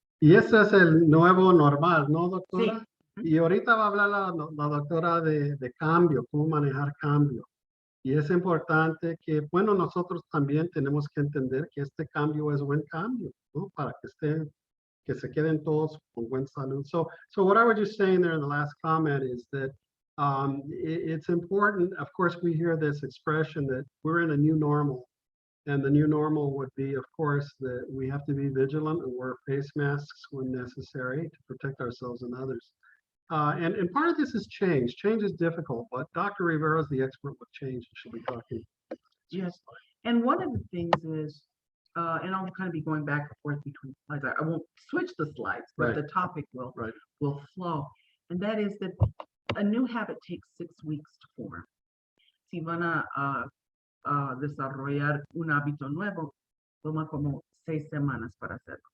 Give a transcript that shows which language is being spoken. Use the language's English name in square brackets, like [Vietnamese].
[Spanish] Y ese es el nuevo normal, ¿no, Sí. doctora? Y ahorita va a hablar la doctora de cambio, cómo manejar cambio. Y es importante que, bueno, nosotros también tenemos que entender que este cambio es buen cambio, ¿no? Para que se queden todos con buen salud. [English] So what I was just saying there in the last comment is that it's important, of course, we hear this expression that we're in a new normal. And the new normal would be, of course, that we have to be vigilant and wear face masks when necessary to protect ourselves and others. And part of this is change. Change is difficult, but Dr. Rivera is the expert with change. She'll be talking. Yes, and one of the things is, and I'll kind of be going back and forth between slides. I won't switch the slides, but Right. the topic will Right. flow. And that is that a new habit takes 6 weeks to form. [Spanish] Si van a desarrollar un hábito nuevo, toma como 6 semanas para hacerlo.